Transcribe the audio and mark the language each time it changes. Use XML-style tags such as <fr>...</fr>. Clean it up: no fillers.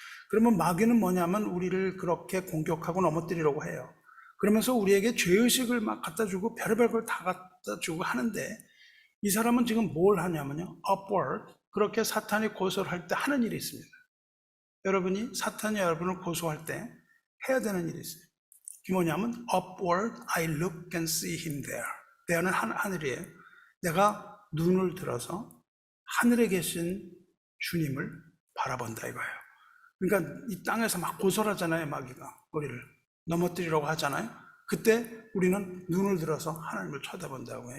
<ko>그러면 마귀는 뭐냐면 우리를 그렇게 공격하고 넘어뜨리려고 해요. 그러면서 우리에게 죄의식을 막 갖다 주고 별의별 걸 다 갖다 주고 하는데, 이 사람은 지금 뭘 하냐면요, upward, 그렇게 사탄이 고소를 할 때 하는 일이 있습니다. 여러분이 사탄이 여러분을 고소할 때 해야 되는 일이 있어요. 그게 뭐냐면</ko> <en>upward I look and see him there.</en> <ko>there는 하늘이에요. 내가 눈을 들어서 하늘에 계신 주님을 바라본다 이거예요. 그러니까 이 땅에서 막 고소를 하잖아요, 마귀가 우리를 넘어뜨리려고 하잖아요. 그때 우리는 눈을 들어서 하나님을 쳐다본다고요.</ko>